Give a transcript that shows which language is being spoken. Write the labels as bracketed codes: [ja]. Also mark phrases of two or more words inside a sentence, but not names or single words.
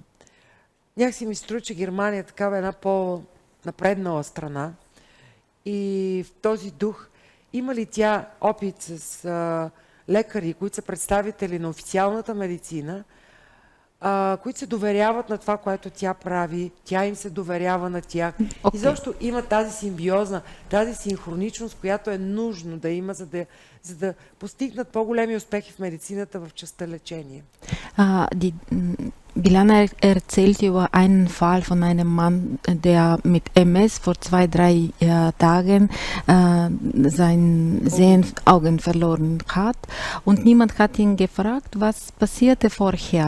[bg] Някакси ми се струва, че Германия е такава една по-напреднала страна и в този дух има ли тя опит с лекари, които са представители на официалната медицина, които се доверяват на това, което тя прави, тя им се доверява на тях. Okay. И защо има тази симбиоза, тази синхроничност, която е нужно да има, за да постигнат по-големи успехи в медицината в частта лечение. [de] Bilana erzählt über einen Fall von einem Mann, der mit MS vor 2-3 Tagen sein Augen verloren hat. Und niemand hat ihn gefragt, was passierte vorher.